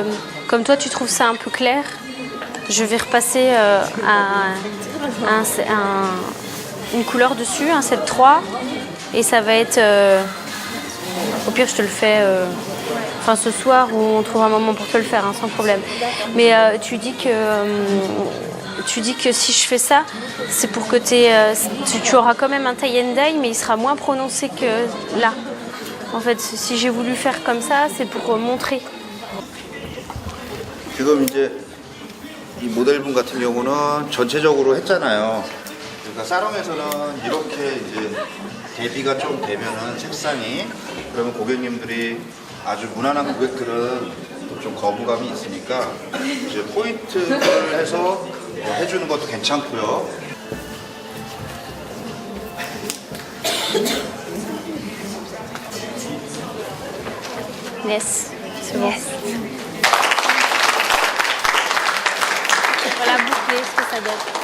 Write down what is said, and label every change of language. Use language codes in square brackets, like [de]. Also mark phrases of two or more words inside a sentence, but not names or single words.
[fr] Comme toi, tu trouves ça un peu clair, je vais repasser une couleur dessus, un 7-3, et ça va être... au pire, je te le fais ce soir, ou on trouvera un moment pour te le faire, hein, sans problème. Mais tu dis que si je fais ça, c'est pour que tu auras quand même un [en] tie and dye, [fr] mais il sera moins prononcé que là. En fait, si j'ai voulu faire comme ça, c'est pour montrer. [ko] 지금 이제 이 모델분 같은 경우는 전체적으로 했잖아요. 그러니까 사롱에서는 이렇게 이제 대비가 좀 되면은 색상이, 그러면 고객님들이 아주 무난한 고객들은 좀 거부감이 있으니까 이제 포인트를 해서 해주는 것도 괜찮고요. [fr] Yes, c'est bon. Voilà, boucler, ce que ça donne.